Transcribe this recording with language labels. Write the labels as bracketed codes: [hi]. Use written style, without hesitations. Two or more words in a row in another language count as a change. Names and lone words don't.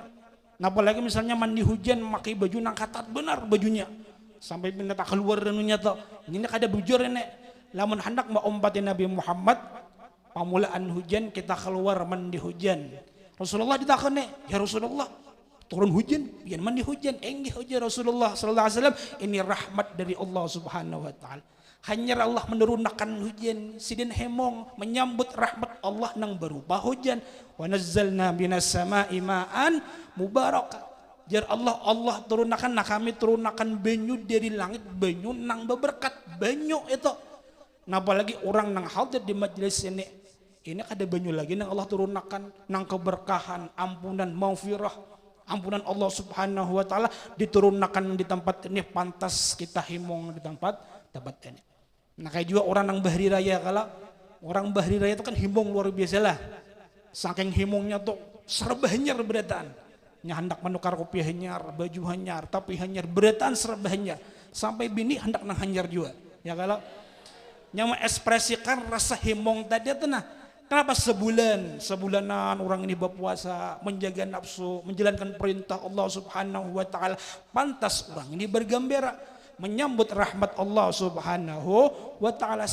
[bjn] Apalagi misalnya mandi hujan pakai baju nang katat benar bajunya sampai pindah tak keluar renunya tuh. Ini kada bujur ini. Lamun hendak mau ompatin Nabi Muhammad pamulaan hujan kita keluar mandi hujan. Rasulullah ditakoni, ya Rasulullah turun hujan, biar mandi hujan. Enggih ujar Rasulullah [ar] صلى الله عليه وسلم, [bjn] ini rahmat dari Allah [ar] سبحانه وتعالى. [bjn] Hanya Allah menurunkan hujan, sidin hemong menyambut rahmat Allah nang berupa hujan. [ar] ونزلنا من السماء ماء مباركا. [bjn] Jar Allah turunkan, nah kami turunkan banyu dari langit, banyu nang berberkat, banyu itu. Nah apalagi orang nang hadir di majelis ini ada banyu lagi nang Allah turunkan, nang keberkahan, ampunan, maghfirah, ampunan Allah [ar] سبحانه وتعالى [bjn] diturunkan di tempat ini, pantas kita himong di tempat ini. Nah kayak juga orang nang bahri raya, kalau orang bahri raya itu kan himong luar biasa lah. Saking himongnya tuh serba hanyar berataan. Nya hendak menukar kopi hanyar, baju hanyar, tapi hanyar berataan serba hanyar. Sampai bini hendak nang hanyar juga. Ya kalau nya mengekspresikan rasa himong tadi itu nah. Kenapa sebulanan orang ini berpuasa, menjaga nafsu, menjalankan perintah Allah [ar] سبحانه وتعالى. [bjn] Pantas orang ini bergembira menyambut rahmat Allah [ar] سبحانه وتعالى.